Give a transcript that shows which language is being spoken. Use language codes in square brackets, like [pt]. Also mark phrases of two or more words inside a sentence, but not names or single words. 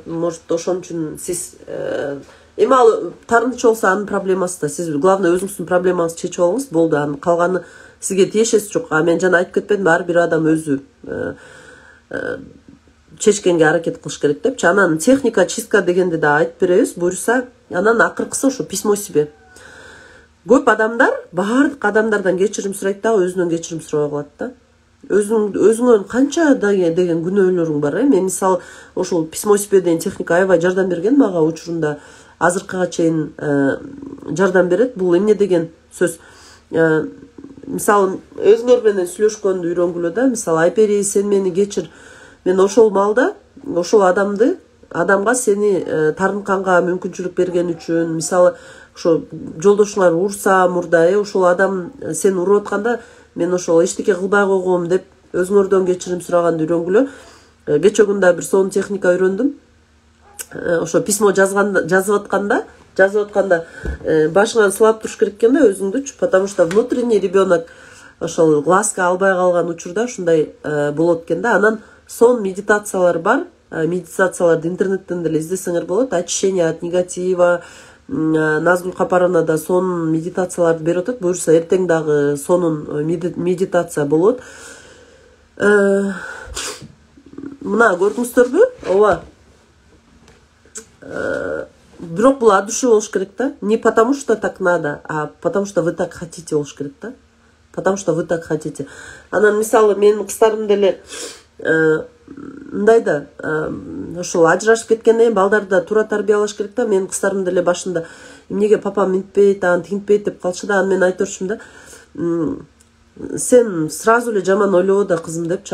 [ky] Может, ошон үчүн сиз эми ал таарынычы болсо анын проблемасы да. Сиз главное өзүңүздүн проблемаңызды чечип алыңыз, болду. Анын калганы сизге тиешеси жок. Мен жана айтып кетпедимби, ар бир адам өзү чечкенге аракет кылыш керек депчи. Анан техника чистка дегенди да айтып беребиз, буюрса. Анан акыркысы ошо [ru] письмо себе. [ky] Көп адамдар баардык адамдардан кечирим сурайт дагы өзүнөн кечирим сурабай калат да. Өзүңөн канча деген күнөөлөрүң бар. Мен мисалы ошол [ru] письмо себе [ky] деген техника аябай жардам берген мага учурунда, азыркыга чейин жардам берет. Бул эмне деген сөз? Мисалы өзүңөр менен сүйлөшкөндү үйрөнгүлө да. Мисалы Айпери, сен мени кечир. Мен ошол малда ошол адамга сени таарынтканга мүмкүнчүлүк берген үчүн, мисалы ошо жолдошуңар урса мурда, ошол адам сени уруп атканда мен ошол эчтеке кылбай койгом деп өзүңөрдөн кечирим сураганды үйрөнгүлө. Кече күндө бир сонун техника үйрөндүм. Ошо письмо жазып атканда башыңан сылап туруш керек экен да өзүңдүчү, [ru] потому что внутренний ребенок [ky] ошол глазка албай калган учурда ушундай болот экен да. Анан сон медитациялар бар. Медитацияларды интернеттен деле издесеңер болот. [ru] Очищение от негатива. [ky] Назгүл Капаранада сонун медитацияларды берип атат. Буюрса эртең дагы сонун медитация болот. Мына көрдүңүздөрбү? Ооба. Бирок бул [ru] от души [ky] болуш керек да. [ru] Не потому что так надо, а потому что вы так хотите [ky] болуш керек да. [ru] Потому что вы так хотите. [ky] Анан мисалы менин кыздарым деле мындай да, ошол ажырашып кеткенден балдарды туура тарбиялаш керек да. Менин кыздарым деле башында эмнеге папам мынтпейт, аны тигинтпейт деп калчу да. Анан мен айтып берчүмүн да. Сен сразу эле жаман ойлобо да кызым депчи.